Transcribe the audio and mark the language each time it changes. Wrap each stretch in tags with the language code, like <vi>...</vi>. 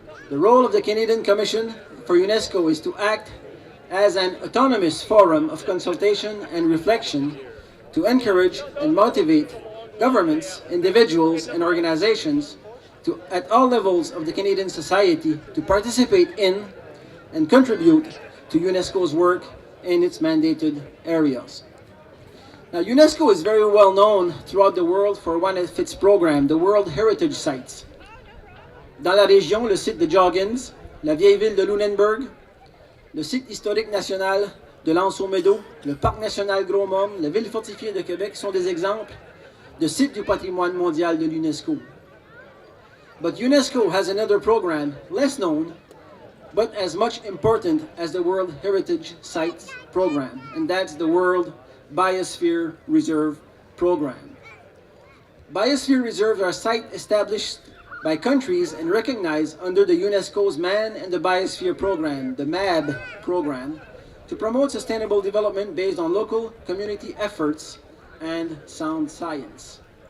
<en>The role of the Canadian Commission for UNESCO is to act as an autonomous forum of consultation and reflection to encourage and motivate governments, individuals, and organizations at all levels of the Canadian society to participate in and contribute to UNESCO's work in its mandated areas. Now, UNESCO is very well known throughout the world for one of its programs, the World Heritage Sites.</en> <fr>Dans la région, le site de Joggins, la vieille ville de Lunenburg, le site historique national de l'Anse-aux-Meadows, le Parc national Gros-Morne, la ville fortifiée de Québec sont des exemples de sites du patrimoine mondial de l'UNESCO.</fr> <en>But UNESCO has another program, less known, but as much important as the World Heritage Sites program, and that's the World Biosphere Reserve program. Biosphere reserves are sites established by countries and recognized under the UNESCO's Man and the Biosphere program, the MAB program, to promote sustainable development based on local community efforts and sound science.</en>